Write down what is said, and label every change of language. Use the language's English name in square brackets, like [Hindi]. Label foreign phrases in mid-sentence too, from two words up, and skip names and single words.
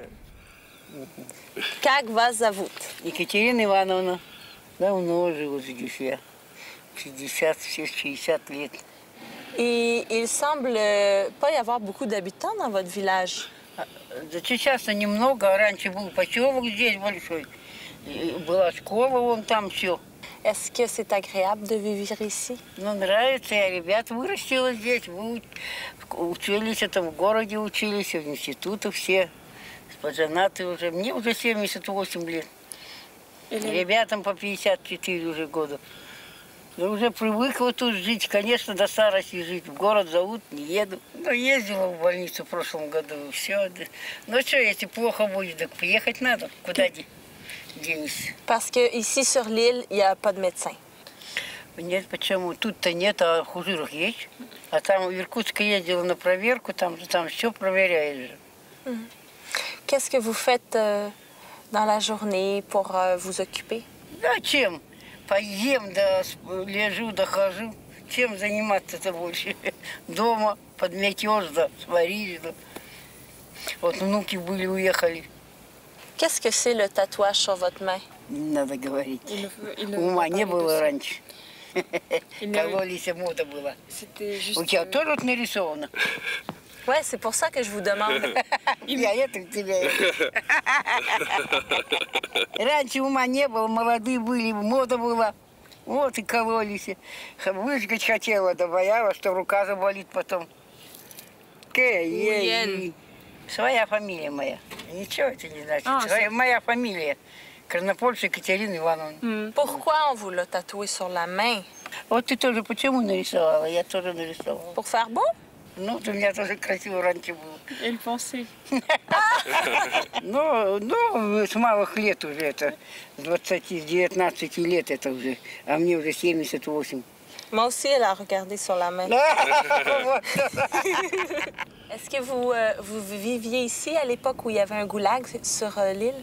[Russian] Как вас зовут? Екатерина Ивановна давно живу здесь, я 50-60 лет. [French] Et il semble pas y avoir beaucoup d'habitants dans votre village. [Russian] Да сейчас немного, а раньше был поселок здесь большой. И была школа, вон там все. [French] Est-ce que c'est agréable de vivre ici? [Russian] Ну, нравится, я ребят вырастила здесь, учились, это в городе учились, в институтах все. Поженаты уже, мне уже 78 лет. Ребятам по 54 уже года. Я уже привыкла тут жить, конечно, до старости жить. В город зовут, не еду. Ну, ездила в больницу в прошлом году, все. Ну что, если плохо будет, так приехать надо. Куда денешься? [French] Parce que ici sur l'île, il n'y a pas de médecin. [Russian] Нет, почему? Тут-то нет, а в Хужирах есть. А там в Иркутск ездила на проверку, там все проверяют же. [French] Qu'est-ce que vous faites dans la journée pour vous occuper? [Russian] Зачем? Поем, да лежу, да хожу. Чем заниматься-то больше? Дома, подметешь, да, сваришь, да. Вот внуки были, уехали. [French] Qu'est-ce que c'est le tatouage sur votre main? [Russian] Не надо говорить. Ума не было раньше. Кололись, мода была. У тебя тоже вот нарисовано? [French] Ouais, c'est pour ça que je vous demande. [Russian] Я это у тебя. Раньше ума не было, молодые были, мода была. Вот и кололись. Выжгать хотела, да боялась, что рука заболит потом. Своя фамилия моя. Ничего это не значит. Моя фамилия. Краснопольская Екатерина Ивановна. [French] Pourquoi on vous l'a tatoué sur la main? [Russian] Вот ты тоже почему нарисовала? Я тоже нарисовала. [French] Pour faire beau? [Russian] Ну, у меня тоже красиво раньше было. [French] Elle pensait. [Russian] Ну, с малых лет уже это. С 19 лет это уже. А мне уже 78. [French] Moi aussi, elle a regardé sur la main. Est-ce que vous viviez ici à l'époque où il y avait un goulag sur l'île?